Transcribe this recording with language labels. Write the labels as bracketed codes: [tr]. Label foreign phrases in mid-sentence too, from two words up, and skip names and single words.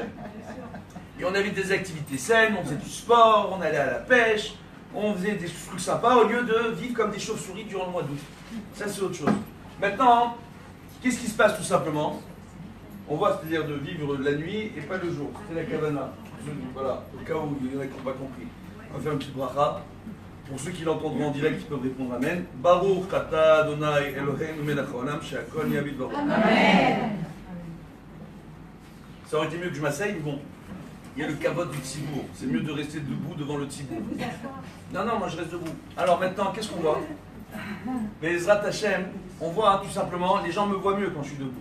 [fr] Et on avait des activités saines, on faisait du sport, on allait à la pêche, on faisait des trucs sympas au lieu de vivre comme des chauves-souris durant le mois d'août. Ça, c'est autre chose. Maintenant, qu'est-ce qui se passe tout simplement? On voit, c'est-à-dire de vivre la nuit et pas le jour. C'est la kavana. Voilà, au cas où il y en a qui n'ont pas compris. On va faire une petite bracha. Pour ceux qui l'entendront en direct, ils peuvent répondre Amen. [he] ברוך אתה ה' אלוהינו מלך העולם שהכל נהיה בדברו. [fr] Amen. Ça aurait été mieux que je m'asseye, mais bon. Il y a le kavod du tzibour. C'est mieux de rester debout devant le tzibour. Non, non, moi je reste debout. Alors maintenant, qu'est-ce qu'on voit? Mais [he] עזרת השם, [fr] on voit tout simplement, les gens me voient mieux quand je suis debout.